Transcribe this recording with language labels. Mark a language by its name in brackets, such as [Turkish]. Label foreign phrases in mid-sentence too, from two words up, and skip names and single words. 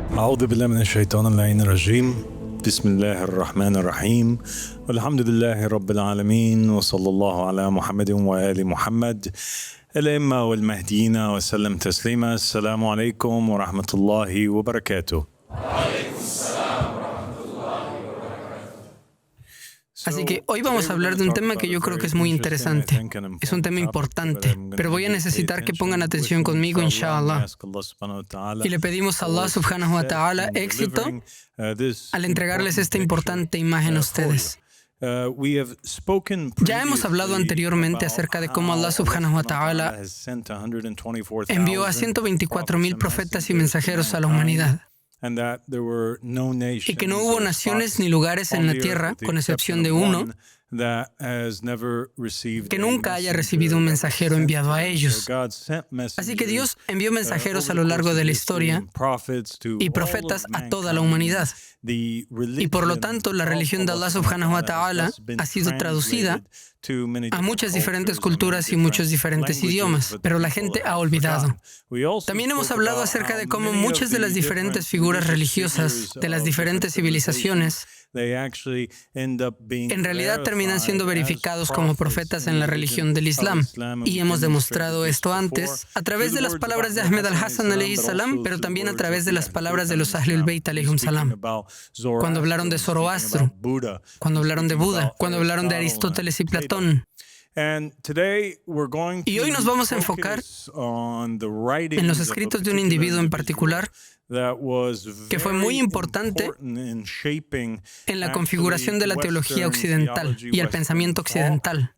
[Arabic] أعوذ بالله من الشيطان اللعين الرجيم بسم الله الرحمن الرحيم والحمد لله رب العالمين وصلى الله على محمد وآل محمد الأئمة والمهديين وسلم تسليما. السلام عليكم ورحمة الله وبركاته. [Spanish] Así que hoy vamos a hablar de un tema que yo creo que es muy interesante. Es un tema importante, pero voy a necesitar que pongan atención conmigo, inshallah. Y le pedimos a [Arabic] الله سبحانه وتعالى [Spanish] éxito al entregarles esta importante imagen a ustedes. Ya hemos hablado anteriormente acerca de cómo [Arabic] الله سبحانه وتعالى [Spanish] envió a 124,000 profetas y mensajeros a la humanidad. Y que no hubo naciones ni lugares en la tierra, con excepción de uno, que nunca haya recibido un mensajero enviado a ellos. Así que Dios envió mensajeros a lo largo de la historia y profetas a toda la humanidad. Y por lo tanto, la religión de [Arabic] الله سبحانه وتعالى [Spanish] ha sido traducida a muchas diferentes culturas y muchos diferentes idiomas, pero la gente ha olvidado. También hemos hablado acerca de cómo muchas de las diferentes figuras religiosas de las diferentes civilizaciones en realidad terminan siendo verificados como profetas en la religión del Islam. Y hemos demostrado esto antes a través de las palabras de Ahmed al-Hassan [Arabic] عليه السلام, [Spanish] pero también a través de las palabras de los Ahlul Bayt [Arabic] عليهم السلام. [Spanish] Cuando hablaron de Zoroastro, cuando hablaron de Buda, cuando hablaron de Aristóteles y Platón. Y hoy nos vamos a enfocar en los escritos de un individuo en particular que fue muy importante en la configuración de la teología occidental y el pensamiento occidental.